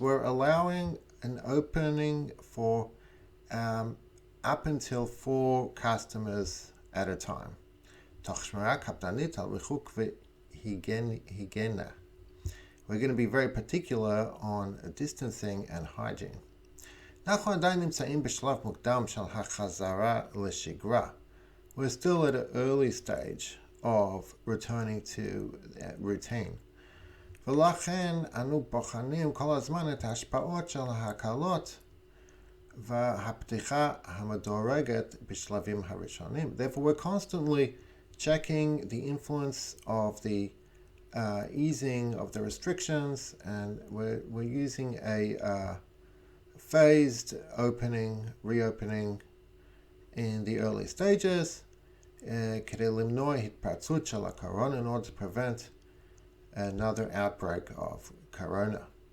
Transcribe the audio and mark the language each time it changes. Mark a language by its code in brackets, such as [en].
[en] We're allowing an opening for up until 4 customers at a time. [he] תוך שמירה קפדנית על ריחוק והיגיינה. [en] We're going to be very particular on distancing and hygiene. [he] אנחנו עדיין נמצאים בשלב מוקדם של החזרה לשגרה. [en] We're still at an early stage of returning to routine. [he] ולכן אנו בוחנים כל הזמן את ההשפעות של ההקלות והפתיחה המדורגת בשלבים הראשונים. [en] Therefore, we're constantly checking the influence of the easing of the restrictions, and we're using a phased opening, reopening in the early stages, [he] כדי למנוע התפרצות של הקורונה, [en] in order to prevent another outbreak of corona.